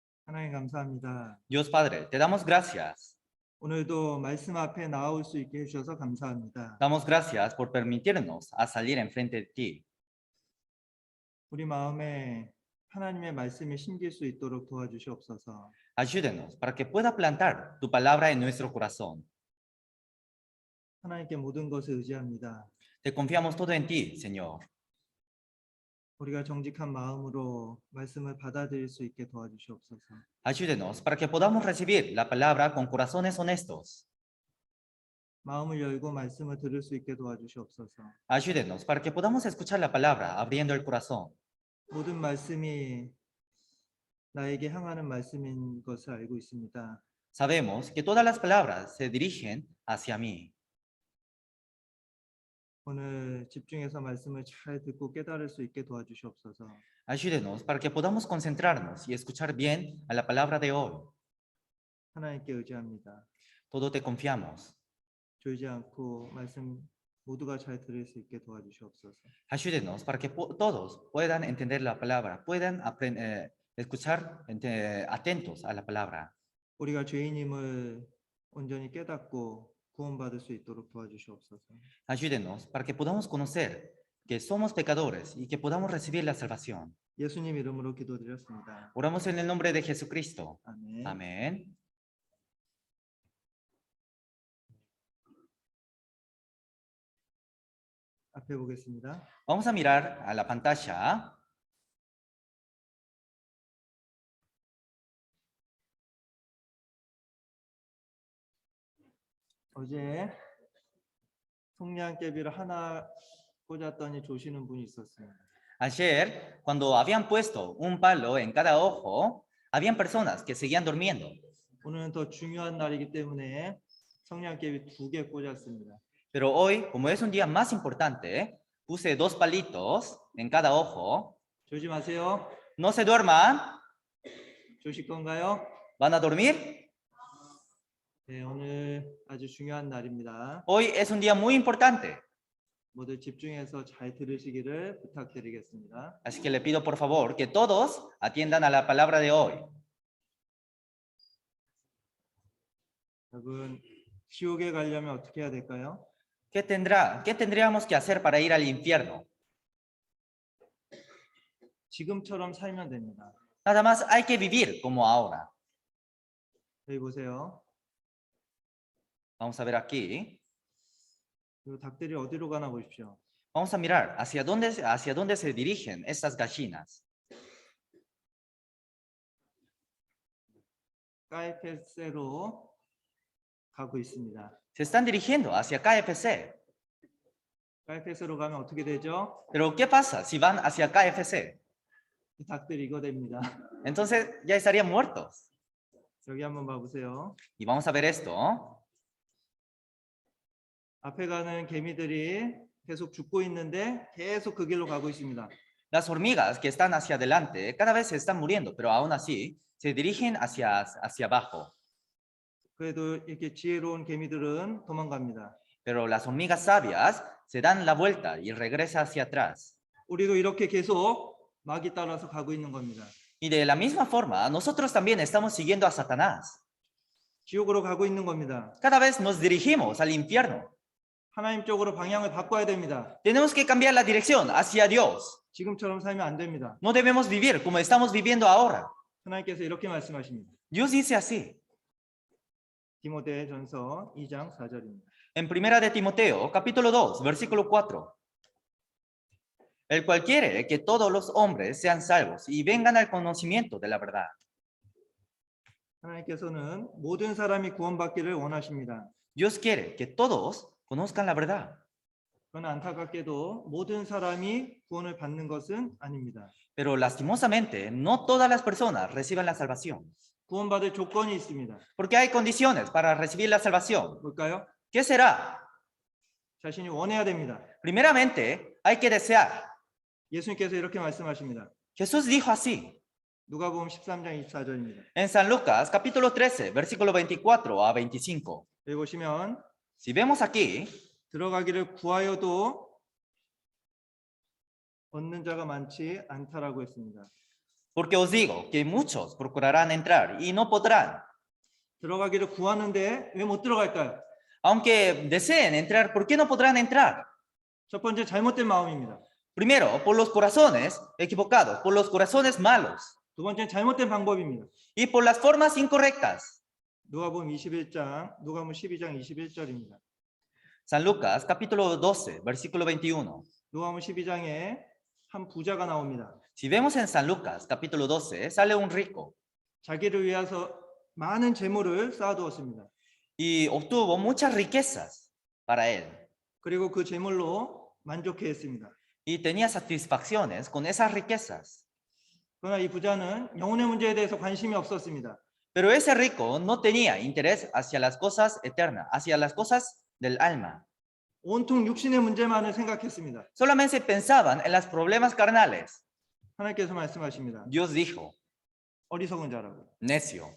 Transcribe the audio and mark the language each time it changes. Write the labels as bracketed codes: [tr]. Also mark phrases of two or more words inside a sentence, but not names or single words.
[ko] 하나님 감사합니다. [es] Dios Padre, te damos gracias. [ko] 오늘도 말씀 앞에 나올 수 있게 해주셔서 감사합니다. [es] Damos gracias por permitirnos a salir enfrente de ti. [ko] 우리 마음에 하나님의 말씀이 심길 수 있도록 도와주시옵소서. [es] Ayúdenos para que pueda plantar tu palabra en nuestro corazón. [ko] 하나님께 모든 것을 의지합니다. [es] Te confiamos todo en ti, Señor. [ko] 우리가 정직한 마음으로 말씀을 받아들일 수 있게 도와주시옵소서. [es] Ayúdenos para que podamos recibir la palabra con corazones honestos. [ko] 마음을 열고 말씀을 들을 수 있게 도와주시옵소서. [es] Ayúdenos para que podamos escuchar la palabra abriendo el corazón. [ko] 모든 말씀이 나에게 향하는 말씀인 것을 알고 있습니다. [es] Sabemos que todas las palabras se dirigen hacia mí. [ko] 오늘 집중해서 말씀을 잘 듣고 깨달을 수 있게 도와주시옵소서. [es] Ayúdenos para que podamos concentrarnos y escuchar bien a la palabra de hoy. [ko] 하나님께 의지합니다. [es] Todo te confiamos. [ko] 졸지 않고 말씀 모두가 잘 들을 수 있게 도와주시옵소서. [es] Ayúdenos para que todos puedan entender la palabra, puedan escuchar atentos a la palabra. [ko] 우리가 죄인임을 온전히 깨닫고 구원받을 수 있도록 도와주시옵소서. [es] Ayúdenos para que podamos conocer que somos pecadores y que podamos recibir la salvación. [ko] 예수님 이름으로 기도드렸습니다. [es] Oramos en el nombre de Jesucristo. [ko] 아멘. [es] Amén. [ko] 앞에 보겠습니다. [es] Vamos a mirar a la pantalla. [ko] 어제 성냥개비를 하나 꽂았더니 조시는 분이 있었습니다. [es] Ayer, cuando habían puesto un palo en cada ojo, habían personas que seguían durmiendo. [ko] 오늘은 더 중요한 날이기 때문에 성냥개비 2개 꽂았습니다. [es] Pero hoy, como es un día más importante, puse 2 palitos en cada ojo. [ko] 조지 마세요. [es] No se duerman. [ko] 조실 건가요? [es] ¿Van a dormir? [ko] 네, 오늘 아주 중요한 날입니다. [es] Hoy es un día muy importante. [ko] 모두 집중해서 잘 들으시기를 부탁드리겠습니다. [es] Así que le pido por favor que todos atiendan a la palabra de hoy. [ko] 여러분, 지옥에 가려면 어떻게 해야 될까요? [es] ¿Qué tendríamos que hacer para ir al infierno? [ko] 지금처럼 살면 됩니다. [es] Nada más hay que vivir como ahora. [ko] 여기 보세요. [es] Vamos a ver aquí. [ko] 이 닭들이 어디로 가나 보십시오. [es] Vamos a mirar hacia dónde se dirigen estas gallinas. [ko] KFC로 가고 있습니다. [es] Se están dirigiendo hacia KFC. [ko] KFC로 가면 어떻게 되죠? [es] Pero ¿qué pasa si van hacia KFC? [ko] 이 닭들이 이거 됩니다. [es] Entonces ya estarían muertos. [ko] 여기 한번 봐보세요. [es] Y vamos a ver esto. [ko] 앞에 가는 개미들이 계속 죽고 있는데 계속 그 길로 가고 있습니다. [es] Las hormigas que están hacia adelante cada vez se están muriendo, pero aún así se dirigen hacia abajo. [ko] 그래도 이렇게 지혜로운 개미들은 도망갑니다. [es] Pero las hormigas sabias se dan la vuelta y regresa hacia atrás. [ko] 우리도 이렇게 계속 마귀 따라서 가고 있는 겁니다. [es] Y de la misma forma, nosotros también estamos siguiendo a Satanás. [ko] 지옥으로 가고 있는 겁니다. [es] Cada vez nos dirigimos al infierno. [ko] 하나님 쪽으로 방향을 바꿔야 됩니다. [es] Tenemos que cambiar la dirección hacia Dios. [ko] 지금처럼 살면 안 됩니다. [es] No debemos vivir como estamos viviendo ahora. [ko] 하나님께서 이렇게 말씀하십니다. [es] Dios dice así. [ko] 디모데전서 2장 4절입니다. [es] En primera de Timoteo, capítulo 2, versículo 4. El cual quiere que todos los hombres sean salvos y vengan al conocimiento de la verdad. [ko] 하나님께서는 모든 사람이 구원받기를 원하십니다. [es] Dios quiere que todos conozcan la verdad. [ko] 그러나 안타깝게도 모든 사람이 구원을 받는 것은 아닙니다. [es] Pero lastimosamente, no todas las personas reciben la salvación. [ko] 구원받을 조건이 있습니다. [es] Porque hay condiciones para recibir la salvación. [ko] 뭘까요? [es] ¿Qué será? [ko] 자신이 원해야 됩니다. [es] Primeramente, hay que desear. [ko] 예수님께서 이렇게 말씀하십니다. [es] Jesús dijo así. [ko] 누가복음 13장 24절입니다. [es] En San Lucas, capítulo 13, versículo 24 a 25. [ko] 여기 보시면 [es] Si vemos aquí, [ko] 들어가기를 구하여도 얻는 자가 많지 않다라고 했습니다. [es] Porque os digo que muchos procurarán entrar y no podrán. [ko] 들어가기를 구하는데 왜 못 들어갈까요? [es] Aunque deseen entrar, ¿por qué no podrán entrar? [ko] 첫 번째 잘못된 마음입니다. [es] Primero, por los corazones equivocados, por los corazones malos [ko] 두 번째는 잘못된 방법입니다. [es] y por las formas incorrectas. [ko] 누가복음 12장 21절입니다. [es] San Lucas, capítulo 12, versículo 21. [ko] 누가복음 12장에 한 부자가 나옵니다. [es] Si vemos en San Lucas, capítulo 12, sale un rico [ko] 자기를 위해서 많은 재물을 쌓아두었습니다. [es] y obtuvo muchas riquezas para él [ko] 그리고 그 재물로 만족해했습니다. [es] y tenía satisfacciones con esas riquezas. [ko] 그러나 이 부자는 영혼의 문제에 대해서 관심이 없었습니다. [es] Pero ese rico no tenía interés hacia las cosas eternas, hacia las cosas del alma. [ko] 온통 육신의 문제만을 생각했습니다. [es] Solamente pensaban en los problemas carnales. [ko] 하나님께서 말씀하십니다. [es] Dios dijo, [ko] 어리석은 자라고. [es] necio,